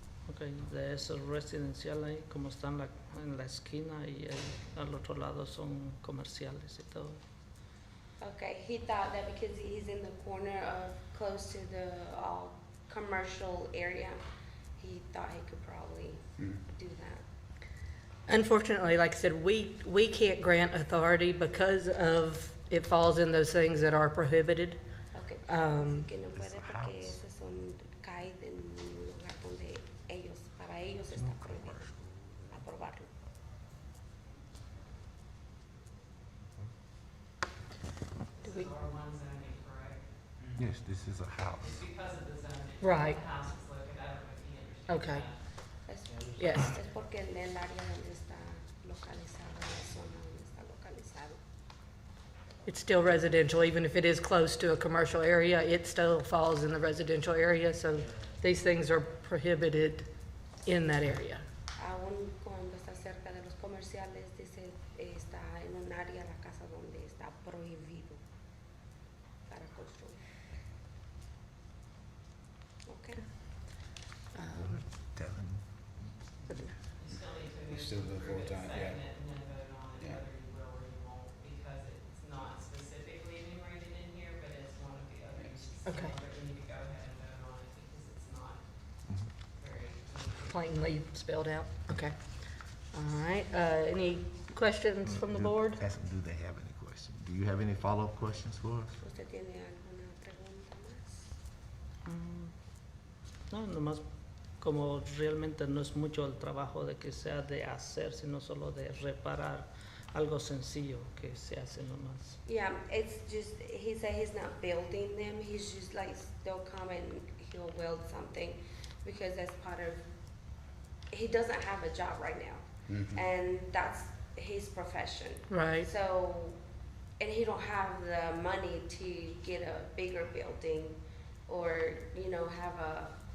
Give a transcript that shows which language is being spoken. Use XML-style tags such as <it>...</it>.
<es>Okay, de eso residencial ahí, como está en la esquina y al otro lado son comerciales y todo.</es> <en>Okay, he thought that because he's in the corner of close to the commercial area, he thought he could probably do that. Unfortunately, like I said, we can't grant authority because of it falls in those things that are prohibited.</en> <es>Okay, que no puede porque esos son cae en un lugar donde para ellos está prohibido aprobarlo.</es> <en>Do we- R1 zoning, correct? Yes, this is a house. It's because of the zoning. Right. The house is located, I don't know if you understand. Okay.</en> <es>Es,</es> <en>Yes.</en> <es>es porque en el área donde está localizado, en la zona donde está localizado.</es> <en>It's still residential, even if it is close to a commercial area, it still falls in the residential area, so these things are prohibited in that area.</en> <es>Aún cuando está cerca de los comerciales, dice, está en un área la casa donde está prohibido para construir.</es> <en>Okay. Devin. switch to the full-time, yeah. Second it and then vote on it, Yeah. whether you will or you won't, because it's not specifically enumerated in here, but it's one of the other uses. Okay. But you need to go ahead and vote on it because it's not very. Plainly spelled out, okay. All right, any questions from the board? Ask them, do they have any questions? Do you have any follow-up questions for us?</en> <es>¿Usted tiene alguna pregunta más? No, nomás como realmente no es mucho el trabajo de que sea de hacer, sino solo de reparar algo sencillo que se hace nomás.</es> <en>Yeah, it's just, he said he's not building them, he's just like, they'll come and he'll weld something, because that's part of, he doesn't have a job right now, and that's his profession. Right. So, and he don't have the money to get a bigger building, or, you know, have a</en>